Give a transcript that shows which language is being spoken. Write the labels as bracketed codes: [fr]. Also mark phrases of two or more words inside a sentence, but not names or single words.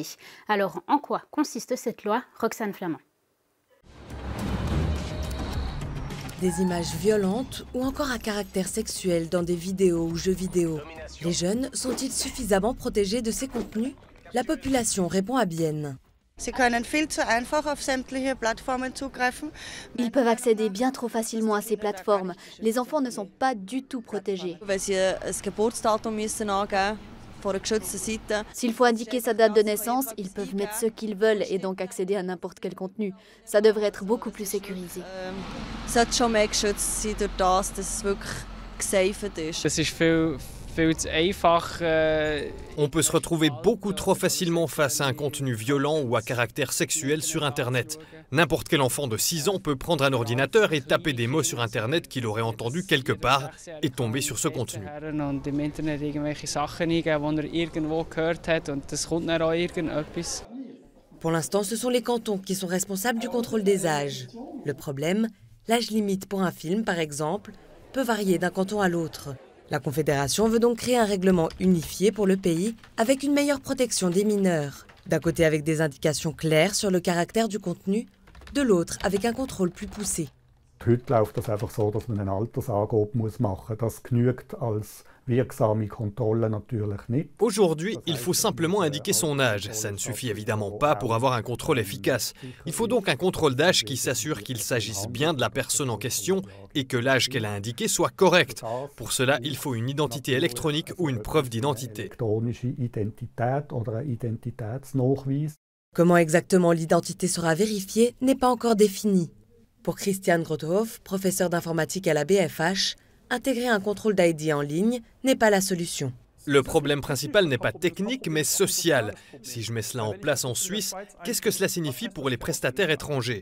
[fr] Alors, en quoi consiste cette loi, Roxane Flamand? Des images violentes ou encore à caractère sexuel dans des vidéos ou jeux vidéo. Les jeunes sont-ils suffisamment protégés de ces contenus? La population répond à Bienne. [de] Sie können viel zu einfach auf sämtliche Plattformen zugreifen. [fr] Ils peuvent accéder bien trop facilement à ces plateformes. Les enfants ne sont pas du tout protégés. [de] Wenn sie ein Geburtsdatum müssen angeben von einer geschützten Seite. [fr] S'il faut indiquer sa date de naissance, ils peuvent mettre ce qu'ils veulent et donc accéder à n'importe quel contenu. Ça devrait être beaucoup plus sécurisé. [de] Sollte schon mehr geschützt sein durch das, dass es wirklich gesaved ist. Das ist viel zu einfach. [fr] On peut se retrouver beaucoup trop facilement face à un contenu violent ou à caractère sexuel sur Internet. N'importe quel enfant de 6 ans peut prendre un ordinateur et taper des mots sur Internet qu'il aurait entendus quelque part et tomber sur ce contenu. [de] Und im Internet irgendwelche Sachen eingeben, die irgendwo gehört hat und das kommt dann auch irgendetwas. [fr] Pour l'instant, ce sont les cantons qui sont responsables du contrôle des âges. Le problème, l'âge limite pour un film, par exemple, peut varier d'un canton à l'autre. La Confédération veut donc créer un règlement unifié pour le pays avec une meilleure protection des mineurs. D'un côté avec des indications claires sur le caractère du contenu, de l'autre avec un contrôle plus poussé. [de] Heute läuft das einfach so, dass man eine Altersangabe machen muss. Das genügt als wirksame Kontrolle natürlich nicht. [fr] Aujourd'hui, il faut simplement indiquer son âge. Ça ne suffit évidemment pas pour avoir un contrôle efficace. Il faut donc un contrôle d'âge qui s'assure qu'il s'agisse bien de la personne en question et que l'âge qu'elle a indiqué soit correct. Pour cela, il faut une identité électronique ou une preuve d'identité. [de] Elektronische Identität oder ein Identitätsnachweis. [fr] Comment exactement l'identité sera vérifiée n'est pas encore défini. Pour Christian Grothoff, professeur d'informatique à la BFH, intégrer un contrôle d'ID en ligne n'est pas la solution. Le problème principal n'est pas technique, mais social. Si je mets cela en place en Suisse, qu'est-ce que cela signifie pour les prestataires étrangers?